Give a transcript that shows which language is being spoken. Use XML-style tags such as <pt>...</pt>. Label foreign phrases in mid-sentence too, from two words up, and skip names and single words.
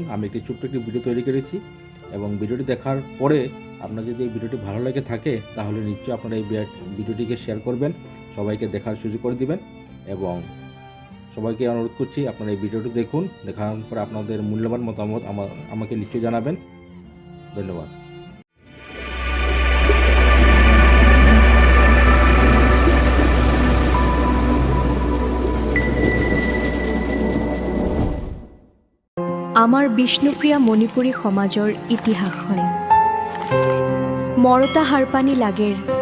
<bn>আমি একটি ছোট্ট একটি ভিডিও তৈরি করেছি এবং ভিডিওটি দেখার পরে আপনার যদি এই ভিডিওটি ভালো লেগে থাকে তাহলে নিশ্চয়ই আপনারা এই ভিডিওটিকে শেয়ার করবেন, সবাইকে দেখার সুযোগ করে দিবেন এবং সবাইকে অনুরোধ করছি আপনারা এই ভিডিওটি দেখুন। দেখার পরে আপনাদের মূল্যবান মতামত আমাকে নিশ্চয়ই জানাবেন। ধন্যবাদ।</bn> <bpy>আমাৰ বিষ্ণুপ্ৰিয়া মণিপুৰী সমাজৰ ইতিহাসৰে মৰতা হাৰপানী লাগেৰ</bpy>